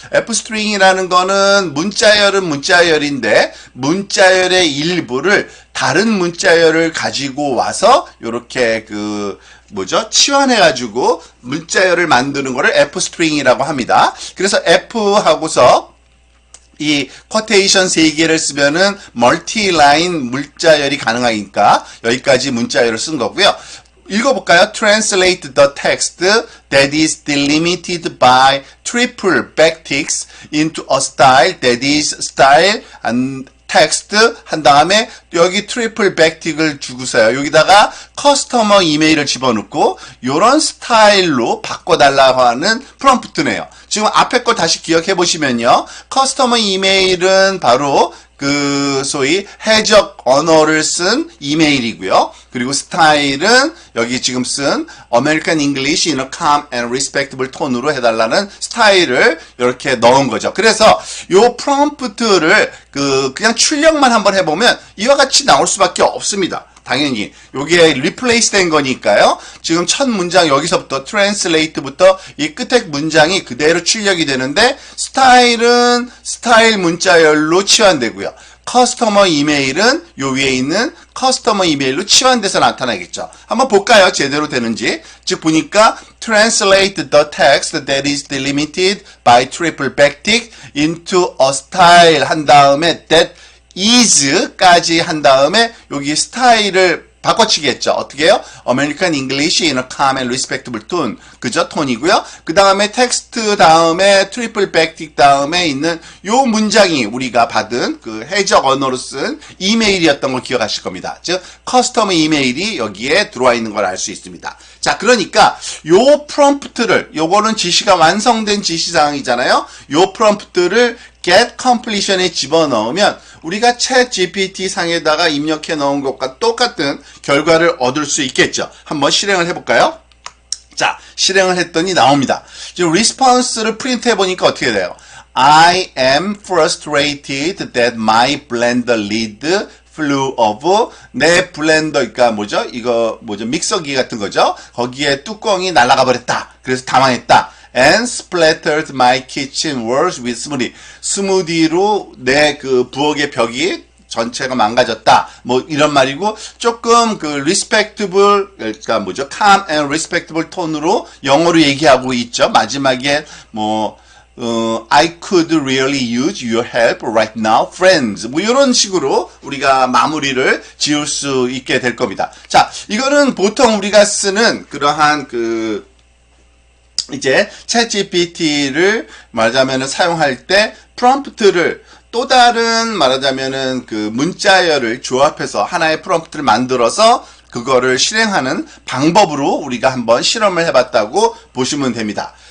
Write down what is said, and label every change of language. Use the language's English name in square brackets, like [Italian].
[Korean] F스트링이라는 거는 문자열은 문자열인데 문자열의 일부를 다른 문자열을 가지고 와서 요렇게 그 뭐죠? 치환해가지고 문자열을 만드는 거를 F스트링이라고 합니다. 그래서 F하고서 이 쿼테이션 3개를 쓰면은 멀티라인 문자열이 가능하니까 여기까지 문자열을 쓴 거고요. 읽어볼까요? [English] Translate the text that is delimited by triple backticks into a style that is style and text [Korean] 한 다음에 여기 트리플 백틱을 주고서요. 여기다가 커스터머 이메일을 집어넣고 요런 스타일로 바꿔달라고 하는 프롬프트네요. 지금 앞에 거 다시 기억해 보시면요. 커스터머 이메일은 바로 그 소위 해적 언어를 쓴 이메일이고요. 그리고 스타일은 여기 지금 쓴 [English] American English in a calm and respectable [Korean] 톤으로 해달라는 스타일을 이렇게 넣은 거죠. 그래서 요 프롬프트를 그냥 출력만 한번 해보면 이와 같이 나올 수밖에 없습니다. 당연히 요게 리플레이스 된 거니까요. 지금 첫 문장 여기서부터 트랜슬레이트부터 이 끝에 문장이 그대로 출력이 되는데 스타일은 스타일 문자열로 치환되고요. 커스터머 이메일은 요 위에 있는 커스터머 이메일로 치환돼서 나타나겠죠. 한번 볼까요? 제대로 되는지. 즉 보니까 [English] translate the text that is delimited by triple backtick into a style [Korean] 한 다음에 [English] that is까지 [Korean] 한 다음에 여기 스타일을 바꿔치겠죠. 어떻게 해요? [English] American English in a calm and respectable tone. [Korean] 그죠? 톤이고요. 그 다음에 텍스트 다음에 트리플 백틱 다음에 있는 요 문장이 우리가 받은 그 해적 언어로 쓴 이메일이었던 걸 기억하실 겁니다. 즉, 커스터머 이메일이 여기에 들어와 있는 걸 알 수 있습니다. 자, 그러니까 요 프롬프트를, 요거는 지시가 완성된 지시사항이잖아요. 요 프롬프트를 get completion에 집어넣으면 우리가 챗 GPT 상에다가 입력해 넣은 것과 똑같은 결과를 얻을 수 있겠죠. 한번 실행을 해볼까요? 자, 실행을 했더니 나옵니다. 지금 response를 프린트 해보니까 어떻게 돼요? [English] I am frustrated that my blender lid flew off. [Korean] 내 블렌더, 그러니까 뭐죠? 이거 뭐죠? 믹서기 같은 거죠? 거기에 뚜껑이 날아가 버렸다. 그래서 당황했다. [English] And splattered my kitchen walls with smoothie. [Korean] 스무디로 내 그 부엌의 벽이 전체가 망가졌다. 뭐 이런 말이고 조금 그 respectable, 그러니까 뭐죠? [English] calm and respectable [Korean] 톤으로 영어로 얘기하고 있죠. 마지막에 뭐 [English] I could really use your help right now, friends. [Korean] 뭐 이런 식으로 우리가 마무리를 지을 수 있게 될 겁니다. 자, 이거는 보통 우리가 쓰는 그러한 그 이제 챗GPT를 말하자면 사용할 때 프롬프트를 또 다른 말하자면은 그 문자열을 조합해서 하나의 프롬프트를 만들어서 그거를 실행하는 방법으로 우리가 한번 실험을 해봤다고 보시면 됩니다.